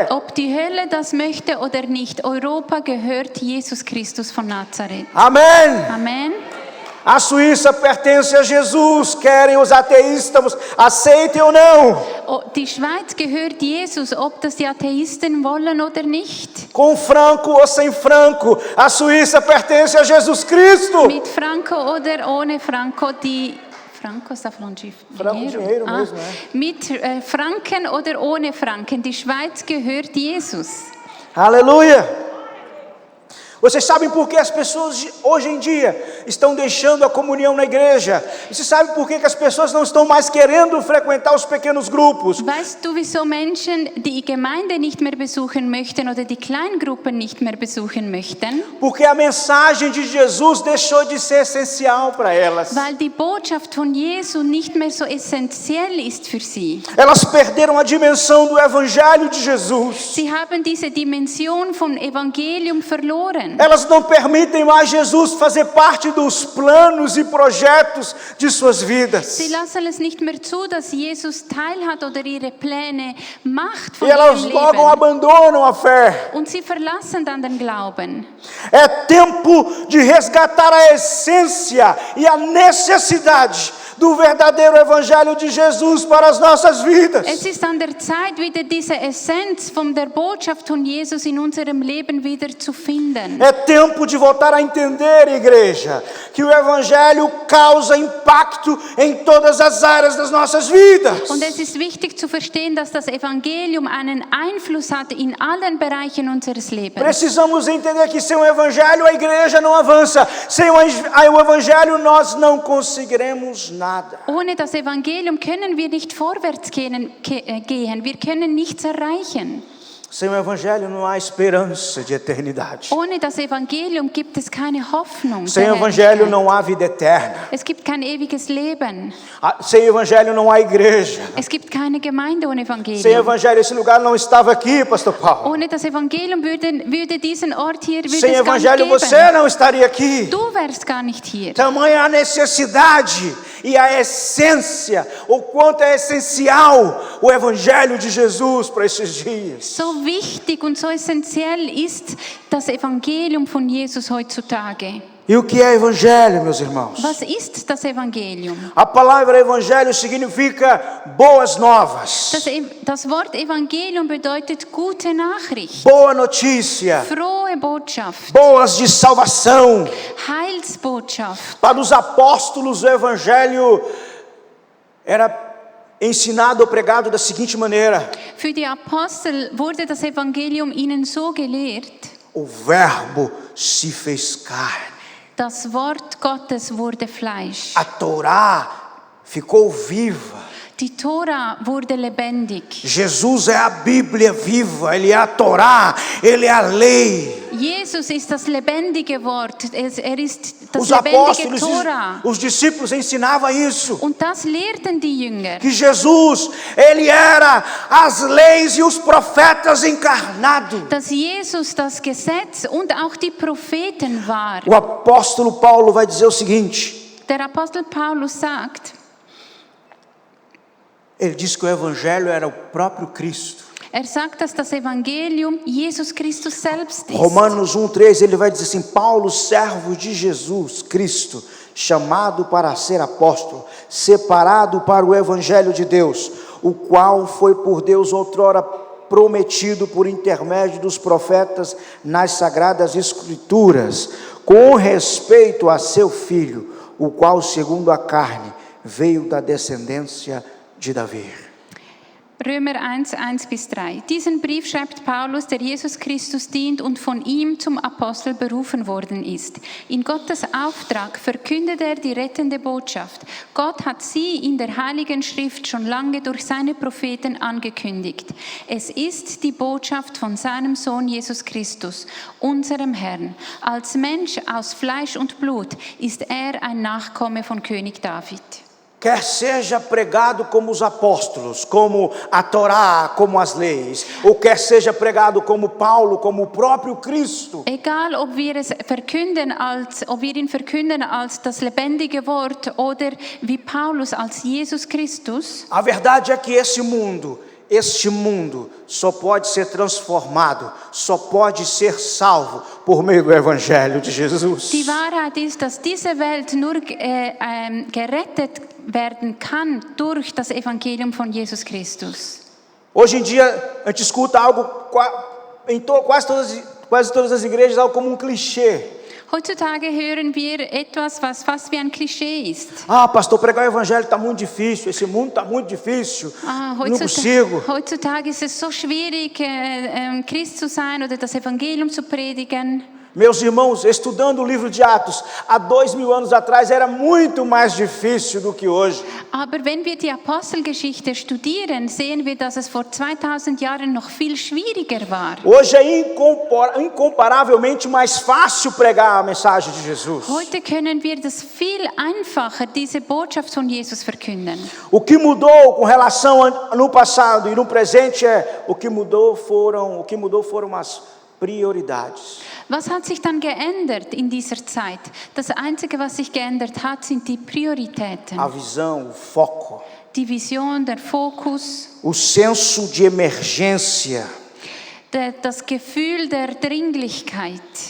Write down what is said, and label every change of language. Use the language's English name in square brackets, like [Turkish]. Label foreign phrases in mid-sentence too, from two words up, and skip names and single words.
[German] Ob die Hölle das möchte oder nicht, Europa gehört Jesus Christus von Nazareth. [Portuguese] Amém. [German] Amen. [Portuguese] A Suíça pertence a Jesus, querem os ateístas, aceitem ou não. [German] Die Schweiz gehört Jesus, ob das die Atheisten wollen oder nicht. [Portuguese] Com Franco ou sem Franco, a Suíça pertence a Jesus Cristo. [German] Mit Franco oder ohne Franco, [Portuguese] Franco sta falando dinheiro mesmo, né? [German] Mit Franken oder ohne Franken, die Schweiz gehört Jesus. [Portuguese] Aleluia! Vocês sabem por que as pessoas hoje em dia estão deixando a comunhão na igreja? Vocês sabem por que as pessoas não estão mais querendo frequentar os pequenos grupos? [German] Weißt du, wieso Menschen die Gemeinde nicht mehr besuchen möchten oder die Kleingruppen nicht mehr besuchen möchten? [Portuguese] Porque a mensagem de Jesus deixou de ser essencial para elas. [German] Weil die Botschaft von Jesu nicht mehr so essentiell ist für sie. [Portuguese] Elas perderam a dimensão do evangelho de Jesus. [German] Sie haben diese Dimension vom Evangelium verloren. [Portuguese] Elas não permitem mais Jesus fazer parte dos planos e projetos de suas vidas. [German] Sie lassen es nicht mehr zu, dass Jesus teilhat oder ihre Pläne macht von [Portuguese] E elas [German] ihrem [Portuguese] logo [German] Leben. [Portuguese] abandonam a fé. [German] Und sie verlassen dann den Glauben. [Portuguese] É tempo de resgatar a essência e a necessidade do verdadeiro evangelho de Jesus para as nossas vidas. [German] Es ist an der Zeit, wieder diese Essenz von der Botschaft von Jesus in unserem Leben wieder zu finden. [Portuguese] É tempo de voltar a entender, igreja, que o evangelho causa impacto em todas as áreas das nossas vidas. [German] Und es ist wichtig zu verstehen, dass das Evangelium einen Einfluss hat in allen Bereichen unseres Lebens. [Portuguese] Precisamos entender que sem o evangelho a igreja não avança. Sem o evangelho nós não conseguiremos nada. [German] Ohne das Evangelium können wir nicht vorwärts gehen. Wir können nichts erreichen. [Portuguese] Sem o evangelho não há esperança de eternidade. [German] Ohne das Evangelium gibt es keine Hoffnung. [Portuguese] Sem o evangelho não há vida eterna. [German] Es gibt kein ewiges Leben. [Portuguese] Sem o evangelho não há igreja. [German] Es gibt keine Gemeinde ohne [Portuguese] Sem o [German] Evangelium. [Portuguese] evangelho esse lugar não estava aqui, pastor Paulo. [German] Ohne das Evangelium würde diesen Ort hier [Portuguese] Sem [German] es gar nicht [Portuguese] evangelho [German] geben. [Portuguese] você não estaria aqui. [German] Du wärst gar nicht hier. [Portuguese] Tamanha a necessidade e a essência, o quanto é essencial o evangelho de Jesus para esses dias. [German] So wichtig und so essentiell ist das Evangelium von Jesus heutzutage. [Portuguese] E o que é evangelho, meus irmãos? [German] Was ist das Evangelium? [Portuguese] A palavra evangelho significa boas novas, [German] Das Wort Evangelium bedeutet gute Nachricht, [Portuguese] boa notícia, [German] frohe Botschaft, [Portuguese] boas de salvação. [German] Heilsbotschaft. [Portuguese] Para os apóstolos, o evangelho era ensinado ou pregado da seguinte maneira: [German] Für die Apostel wurde das Evangelium ihnen so gelehrt: [Portuguese] o verbo se fez carne. [German] Das Wort Gottes wurde Fleisch. [Portuguese] A Torá ficou viva. [German] Die Tora wurde lebendig. [Portuguese] Jesus é a Bíblia viva, Ele é a Torá, Ele é a lei. [German] Jesus ist das lebendige Wort. Er ist das [Portuguese] Os [German] lebendige [Portuguese] apóstolos, [German] Tora. [Portuguese] os discípulos ensinavam isso. [German] Und das lehrten die Jünger. [Portuguese] Que Jesus, Ele era as leis e os profetas encarnados. [German] Dass Jesus das Gesetz und auch die Propheten war. [Portuguese] O apóstolo Paulo vai dizer o seguinte: [German] Der Apostel Paulus sagt, [Portuguese] ele diz que o evangelho era o próprio Cristo. [German] er sagt, dass das Evangelium Jesus Christus selbst ist. [Portuguese] Romanos 1:3, ele vai dizer assim: Paulo, servo de Jesus Cristo, chamado para ser apóstolo, separado para o evangelho de Deus, o qual foi por Deus outrora prometido por intermédio dos profetas nas sagradas escrituras, com respeito a seu filho, o qual segundo a carne veio da descendência de Davi. [German] Römer 1, 1-3. Diesen Brief schreibt Paulus, der Jesus Christus dient und von ihm zum Apostel berufen worden ist. In Gottes Auftrag verkündet er die rettende Botschaft. Gott hat sie in der Heiligen Schrift schon lange durch seine Propheten angekündigt. Es ist die Botschaft von seinem Sohn Jesus Christus, unserem Herrn. Als Mensch aus Fleisch und Blut ist er ein Nachkomme von König David. [Portuguese] Quer seja pregado como os apóstolos, como a Torá, como as leis, ou quer seja pregado como Paulo, como o próprio Cristo. [German] Egal, ob wir ihn verkünden als das lebendige Wort oder wie Paulus als Jesus Christus. [Portuguese] A verdade é que este mundo só pode ser transformado, só pode ser salvo por meio do Evangelho de Jesus. [German] Die Wahrheit ist, dass diese Welt nur gerettet werden kann durch das Evangelium von Jesus Christus. [Portuguese] Hoje em dia a gente escuta algo em quase todas as igrejas, algo como clichê. [German] Heutzutage hören wir etwas, was fast wie ein Klischee ist. [Portuguese] Pastor, pregar o evangelho está muito difícil, esse mundo está muito difícil, não consigo. [German] Heutzutage ist es so schwierig, Christ zu sein oder das Evangelium zu predigen. [Portuguese] Meus irmãos, estudando o livro de Atos, há 2000 anos atrás era muito mais difícil do que hoje. [German] Aber wenn wir die Apostelgeschichte studieren, sehen wir, dass es vor 2000 Jahren noch viel schwieriger war. [Portuguese] Hoje é incomparavelmente mais fácil pregar a mensagem de Jesus. [German] Heute können wir das viel einfacher, diese Botschaft von Jesus verkünden. [Portuguese] O que mudou com relação no passado e no presente o que mudou foram as prioridades. [German] Was hat sich dann geändert in dieser Zeit? Das Einzige, was sich geändert hat, sind die Prioritäten. [Portuguese] A visão, o foco. [German] Die Vision, der Fokus. [Portuguese] O senso de emergência. [German] Das Gefühl der Dringlichkeit.